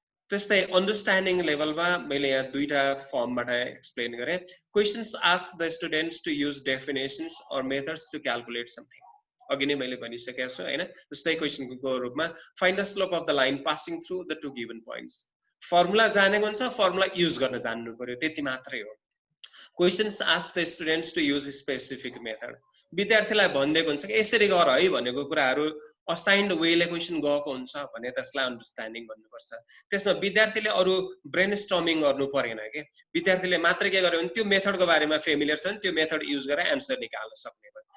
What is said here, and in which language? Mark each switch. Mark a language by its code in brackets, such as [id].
[ne] त्यस्तै अन्डरस्ट्यान्डिङ लेभलमा मैले यहाँ दुईटा फर्मबाट एक्सप्लेन गरे। [en] Questions ask the students to use definitions or methods to calculate something. [ne] अघि नै मैले भनिसकेको छु हैन। जस्तै क्वेशनको रूपमा [en] Find the slope of the line passing through the two given points. [ne] Formula जानेको हुन्छ, फर्मुला युज गर्न जान्नु पर्यो, त्यति मात्रै हो। [en] Questions ask the students to use specific method. [ne] विद्यार्थीलाई भनिदिएको हुन्छ कि यसरी गर है भनेको कुराहरू असाइन्ड वेले क्वेशन गएको हुन्छ भने त्यसलाई अन्डरस्ट्यान्डिङ भन्नुपर्छ। त्यसमा विद्यार्थीले अरू ब्रेनस्टर्मिङ गर्नु परेन के। विद्यार्थीले मात्र के गर्यो भने त्यो मेथडको बारेमा फेमिलियर छ भने त्यो मेथड युज गरेर एन्सर निकाल्न सक्ने भयो।